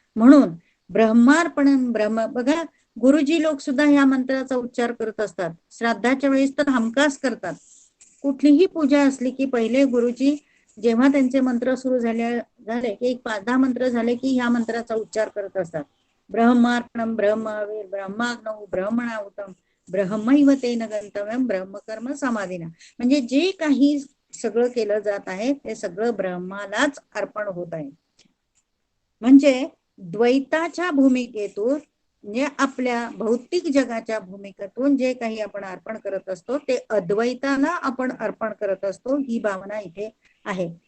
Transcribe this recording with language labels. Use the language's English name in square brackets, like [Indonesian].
[Marathi] म्हणून ब्रह्मार्पण ब्रह्म, बघा गुरुजी लोक सुद्धा ह्या मंत्राचा उच्चार करत असतात. श्राद्धाच्या वेळेस तर हमखास करतात. कुठलीही पूजा असली की पहिले गुरुजी जेव्हा त्यांचे मंत्र सुरू झाले की एक 5-10 मंत्र झाले की ह्या मंत्राचा उच्चार करत असतात. [Sanskrit] ब्रह्मार्पणम ब्रह्मवीर ब्रह्माग्नौ ब्रह्मणाहुतम ब्रह्मैव तेन गंतव्यम ब्रह्मकर्म समाधिना. [Marathi] म्हणजे जे काही सगळं केलं जात आहे ते सगळं ब्रह्मालाच अर्पण होत आहे. म्हणजे द्वैताच्या भूमिकेतून, म्हणजे आपल्या भौतिक जगाच्या भूमिकेतून जे काही आपण अर्पण करत असतो ते अद्वैताला आपण अर्पण करत असतो, ही भावना इथे आहे.